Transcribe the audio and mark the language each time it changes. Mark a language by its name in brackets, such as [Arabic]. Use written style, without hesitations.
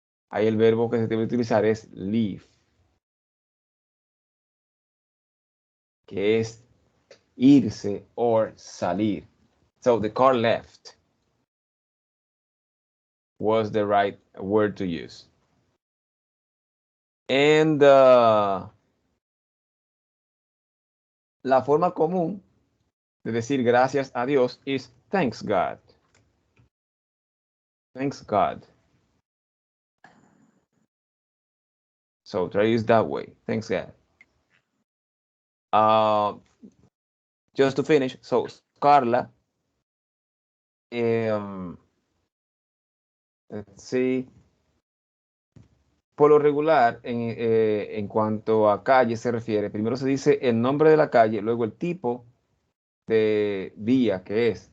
[Spanish] Ahí el verbo que se debe utilizar es leave, que es irse or salir. [English] So the car left was the right word to use. [Spanish] And la forma común de decir gracias a Dios [English] is thanks God. Thanks God. So try to use that way. Thanks God. Just to finish, so Carla, let's see. [Spanish] Por lo regular, en cuanto a calle se refiere, primero se dice el nombre de la calle, luego el tipo de vía que es.